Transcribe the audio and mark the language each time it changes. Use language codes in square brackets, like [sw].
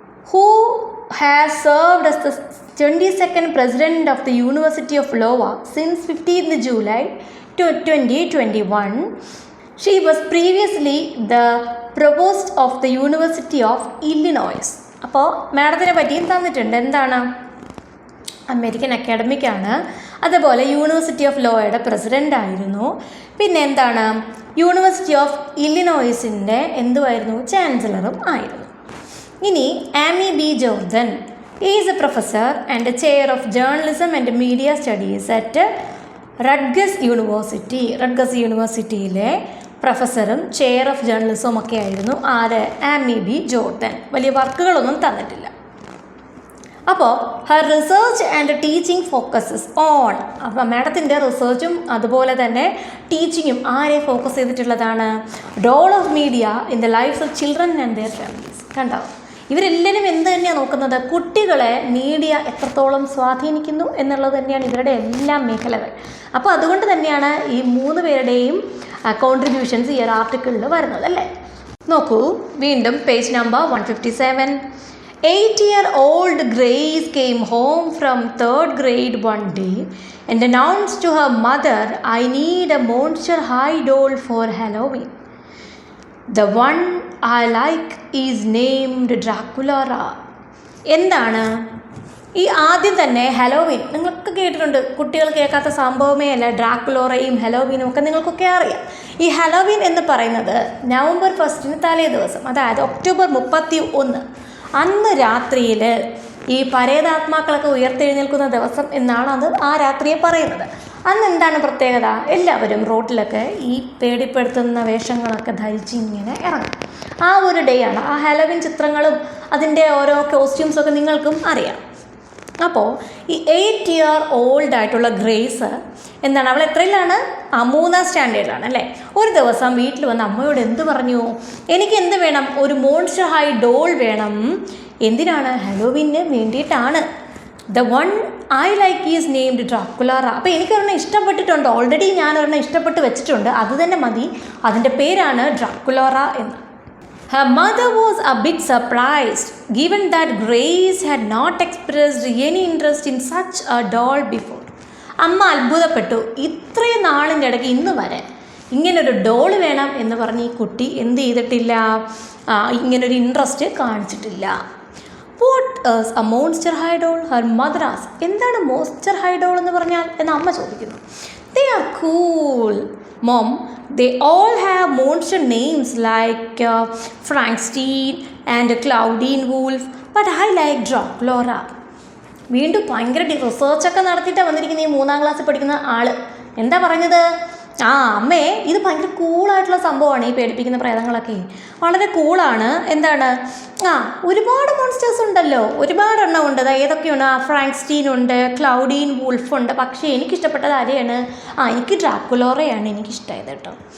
[en] Who has served as the 22nd president of the University of Iowa since 15th July 2021. She was previously the provost of the University of Illinois. [ml] അപ്പോൾ മാഡത്തിനെ പറ്റിയും തന്നിട്ടുണ്ട്. എന്താണ്? American അക്കാഡമിക്കാണ്, അതുപോലെ university of ലോയുടെ president ആയിരുന്നു. പിന്നെ എന്താണ്? University of ഇല്ലിനോയ്സിൻ്റെ എന്തുമായിരുന്നു? ചാൻസലറും ആയിരുന്നു. [en] ഇനി Amy B Jordan is a professor and chair of journalism and media studies at Rutgers University. [ml] റട്ഗസ് യൂണിവേഴ്സിറ്റിയിലെ പ്രൊഫസറും ചെയർ ഓഫ് ജേർണലിസവും ഒക്കെ ആയിരുന്നു. ആര്? [en] Amy B Jordan. [ml] വലിയ വർക്കുകളൊന്നും തന്നിട്ടില്ല. അപ്പോൾ [en] Her research and teaching focuses on. [ml] അപ്പോൾ മാഡത്തിൻ്റെ റിസർച്ചും അതുപോലെ തന്നെ ടീച്ചിങ്ങും ആരെ ഫോക്കസ് ചെയ്തിട്ടുള്ളതാണ്? [en] Role of media in the lives of children and their families. കണ്ടോ? [ml] ഇവരെല്ലാവരും എന്ത് തന്നെയാണ് നോക്കുന്നത്? കുട്ടികളെ മീഡിയ എത്രത്തോളം സ്വാധീനിക്കുന്നു എന്നുള്ളത് തന്നെയാണ് ഇവരുടെ എല്ലാം മേഖലകൾ. അപ്പോൾ അതുകൊണ്ട് തന്നെയാണ് ഈ 3 പേരുടെയും കോൺട്രിബ്യൂഷൻസ് ഈ ഒരു ആർട്ടിക്കിളിൽ വരുന്നത് അല്ലേ? നോക്കൂ വീണ്ടും page number 157. [en] 8-year-old Grace came home from 3rd grade one day and announced to her mother, "I need a Monster High doll for Halloween. The one I like is named Dracula." [ml] എന്താണ് ഈ ആദ്യം തന്നെ Halloween നിങ്ങൾക്ക് കേട്ടിട്ടുണ്ട്. കുട്ടികൾ കേൾക്കാത്ത സംഭവമേ അല്ല. ഡ്രാക്കുലോറയും ഹലോവീനും ഒക്കെ നിങ്ങൾക്കൊക്കെ അറിയാം. ഈ ഹലോവീൻ എന്ന് പറയുന്നത് നവംബർ 1 തലേ ദിവസം, അതായത് ഒക്ടോബർ 31 അന്ന് രാത്രിയിൽ ഈ പരേതാത്മാക്കളൊക്കെ ഉയർത്തെഴുന്നേൽക്കുന്ന ദിവസം എന്നാണ് അത് ആ രാത്രിയെ പറയുന്നത്. അന്ന് എന്താണ് പ്രത്യേകത? എല്ലാവരും റോഡിലൊക്കെ ഈ പേടിപ്പെടുത്തുന്ന വേഷങ്ങളൊക്കെ ധരിച്ച് ഇങ്ങനെ ഇറങ്ങും. ആ ഒരു ഡേ ആണ്. ആ ഹലോവീൻ ചിത്രങ്ങളും അതിൻ്റെ ഓരോ കോസ്റ്റ്യൂംസൊക്കെ നിങ്ങൾക്കും അറിയാം. അപ്പോൾ ഈ 8-year-old ആയിട്ടുള്ള ഗ്രേസ് എന്താണ്? അവൾ എത്രയിലാണ്? 3ാം സ്റ്റാൻഡേർഡിലാണ് അല്ലേ? ഒരു ദിവസം വീട്ടിൽ വന്ന് അമ്മയോട് എന്ത് പറഞ്ഞു? എനിക്ക് എന്ത് വേണം? ഒരു മോൺസ്റ്റർ ഹൈ ഡോൾ വേണം. എന്തിനാണ്? ഹലോവീന് വേണ്ടിയിട്ടാണ്. [en] The one I like is named Draculaura. [ml] അപ്പോൾ എനിക്കൊരെണ്ണം ഇഷ്ടപ്പെട്ടിട്ടുണ്ട്. ഓൾറെഡി ഞാനൊരെണ്ണം ഇഷ്ടപ്പെട്ട് വെച്ചിട്ടുണ്ട്. അത് തന്നെ മതി. അതിൻ്റെ പേരാണ് ഡ്രാക്കുലാറ എന്ന്. [en] Her mother was a bit surprised given that Grace had not expressed any interest in such a doll before. [ml] അമ്മ അത്ഭുതപ്പെട്ടു. ഇത്രയും നാളിൻ്റെ ഇടയ്ക്ക് ഇന്ന് വരെ ഇങ്ങനൊരു ഡോൾ വേണം എന്ന് പറഞ്ഞ് ഈ കുട്ടി എന്ത് ചെയ്തിട്ടില്ല? ഇങ്ങനൊരു ഇൻട്രസ്റ്റ് കാണിച്ചിട്ടില്ല. [en] What is a Monster High doll? Her mother asked. [ml] എന്താണ് മോൺസ്റ്റർ ഹൈ ഡോൾ എന്ന് പറഞ്ഞാൽ എന്ന് അമ്മ ചോദിക്കുന്നു. [en] They are cool, Mom. They all have monster names like Frankenstein and Claudine Wolf, but I like Dracula. [ml] വീണ്ടും ഭയങ്കര റിസർച്ചൊക്കെ നടത്തിയിട്ടാണ് വന്നിരിക്കുന്നത് ഈ 3ാം ക്ലാസ്സിൽ പഠിക്കുന്ന ആൾ. എന്താ പറഞ്ഞത്? അമ്മേ ഇത് ഭയങ്കര കൂളായിട്ടുള്ള സംഭവമാണ് ഈ പേടിപ്പിക്കുന്ന പ്രേതങ്ങളൊക്കെ, വളരെ കൂളാണ്. എന്താണ്? ഒരുപാട് മോൺസ്റ്റേഴ്സ് ഉണ്ടല്ലോ, ഒരുപാട് എണ്ണം ഉണ്ട്. ഏതൊക്കെയാണ്? ഫ്രാങ്ക്സ്റ്റീൻ ഉണ്ട്, ക്ലൗഡീൻ വുൾഫ് ഉണ്ട്. പക്ഷേ എനിക്കിഷ്ടപ്പെട്ടത് ആരെയാണ്? എനിക്ക് ഡ്രാക്കുലോറയാണ് എനിക്കിഷ്ടമായത് കേട്ടോ.